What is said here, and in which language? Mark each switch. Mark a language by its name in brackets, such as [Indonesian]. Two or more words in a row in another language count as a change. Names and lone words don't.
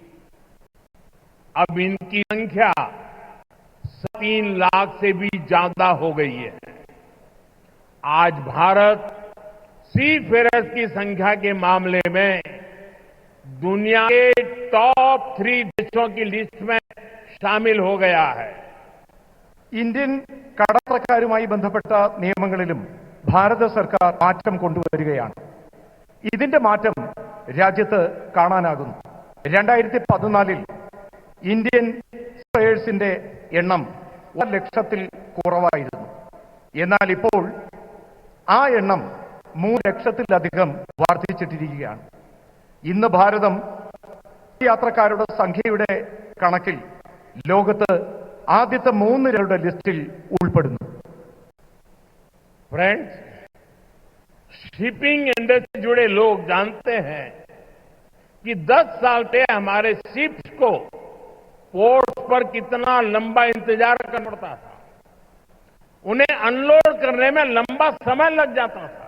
[Hindi] अब इनकी संख्या 3 लाख से भी ज्यादा हो गई है. आज भारत सीफेरर्स की संख्या के मामले में दुनिया के टॉप 3 देशों की लिस्ट में शामिल हो गया है. [Malayalam] ഇന്ത്യൻ കടത്തക്കാരുമായി ബന്ധപ്പെട്ട നിയമങ്ങളിലും ഭാരത സർക്കാർ മാറ്റം കൊണ്ടുവരികയാണ്. ഇതിന്റെ മാറ്റം രാജ്യത്ത് കാണാനാകുന്നു. 2014 ഇന്ത്യൻ ട്രേഡേഴ്സിന്റെ എണ്ണം 1 ലക്ഷത്തിൽ കുറവായിരുന്നു. എന്നാൽ ഇപ്പോൾ ആ എണ്ണം 3 ലക്ഷത്തിലധികം വർദ്ധിച്ചിട്ടിരിക്കുകയാണ്. ഇന്ന് ഭാരതം യാത്രക്കാരുടെ സംഖ്യയുടെ കണക്കിൽ ലോകത്ത് ആദ്യത്തെ 3 ലിസ്റ്റിൽ ഉൾപ്പെടുന്നു. [Hindi] फ्रेंड्स, [English] shipping industry [Hindi] से जुड़े लोग जानते हैं कि 10 साल से हमारे शिप्स को पोर्ट पर कितना लंबा इंतजार करना पड़ता था. उन्हें अनलोड करने में लंबा समय लग जाता था.